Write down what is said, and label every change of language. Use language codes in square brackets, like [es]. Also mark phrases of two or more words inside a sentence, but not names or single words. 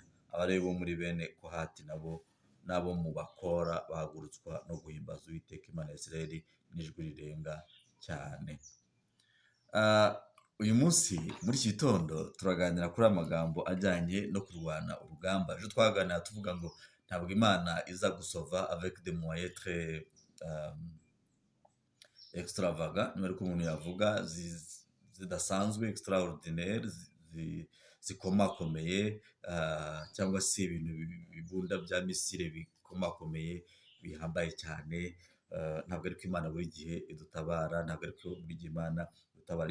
[rw] Abalewi bo muri bene Kohati n'abo mu bakora bahagurutswa no guhimbaza Uwiteka Imana ya Isirayeli n'ijwi rirenga cyane. Uyu munsi muri iki gitondo turaganira kuri amagambo ajyanye no kurwana urugamba. Ejo twaganira tuvuga ngo ntabwo Imana iza gusova [fr] avec des moyens très extravagants, [rw] niba ariko umuntu yavuga, zidasanzwe, extraordinaire, zikomakomeye, cyangwa se ibintu bibunda bya misile bikomakomeye bihambaye cyane. Ntabwo ariko Imana buri gihe idutabara, ntabwo ariko buri gihe Imana idutabara.